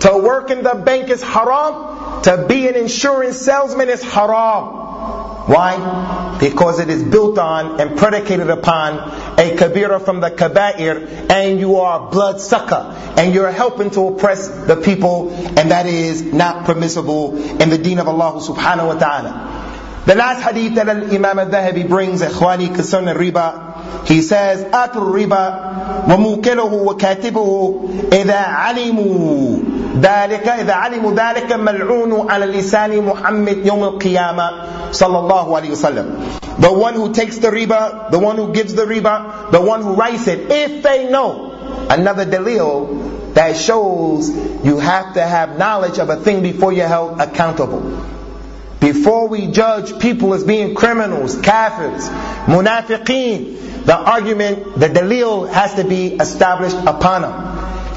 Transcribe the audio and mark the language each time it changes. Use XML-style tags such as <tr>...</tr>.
<en>To work in the bank is haram. To be an insurance salesman is haram. Why? Because it is built on and predicated upon a kabira from the kabair, and you are a blood sucker, and you're helping to oppress the people, and that is not permissible in the deen of Allah subhanahu wa ta'ala. The last hadith that Imam al-Dhahabi brings, ikhwani, concerning riba, he says,</en> <ar>أَتُ الرِّبَى وَمُوكِلُهُ وَكَاتِبُهُ إِذَا عَلِمُوا ذَلِكَ إِذَا عَلِمُوا ذَلِكَ مَلْعُونُ عَلَى لِسَانِ مُحَمِّدْ يَوْمِ الْقِيَامَةِ صلى الله عليه وسلم.</ar> <en>The one who takes the riba, the one who gives the riba, the one who writes it, if they know. Another dalil that shows you have to have knowledge of a thing before you're held accountable. Before we judge people as being criminals, kafirs, munafiqeen, the argument, the dalil has to be established upon them.</en>